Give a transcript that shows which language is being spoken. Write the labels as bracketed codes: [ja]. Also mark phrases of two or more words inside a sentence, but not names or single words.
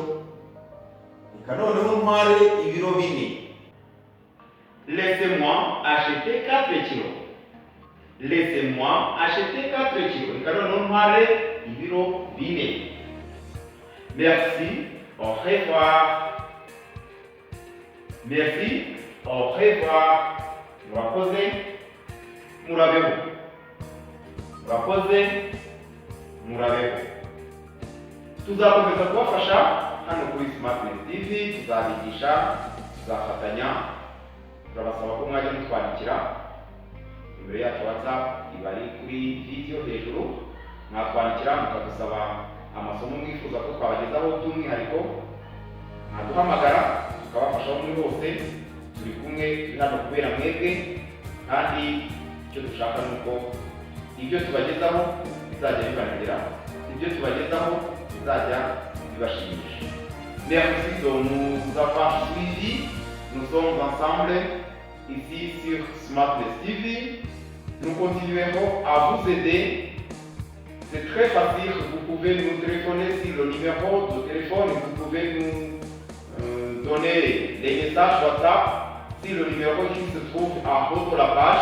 [rw] Ikanoneho ntware ibiro 4. [fr] Laissez-moi acheter 4 kilos. Laissez-moi acheter 4 kilos. [rw] Ikanoneho ntware ibiro 4. [fr] Merci, au revoir. Merci, au revoir. [rw] Murakoze, murabeho. Tuzakomeza kubafasha hano kuri Smartness TV, tuzabigisha, tuzafatanya. Turabasaba ko mwajya mutwandikira imbere yacu WhatsApp ibari kuri video hejuru, mwatwandikira mukadusaba amasomo mwifuza ko twabagezaho by'umwihariko, mwaduhamagara tukabafasha muri hose. Turi kumwe, turi hano kubera mwebwe, kandi icyo dushaka nuko ibyo tubagezaho bizajya bibanogera, ibyo tubagezaho bizajya bibashimisha. [fr] Merci de nous avoir suivis. Nous sommes ensemble ici sur Smartness TV. Nous continuerons à vous aider. C'est très facile. Vous pouvez nous téléphoner sur le numéro de téléphone. Vous pouvez nous donner les messages WhatsApp sur le numéro qui se trouve en haut de la page.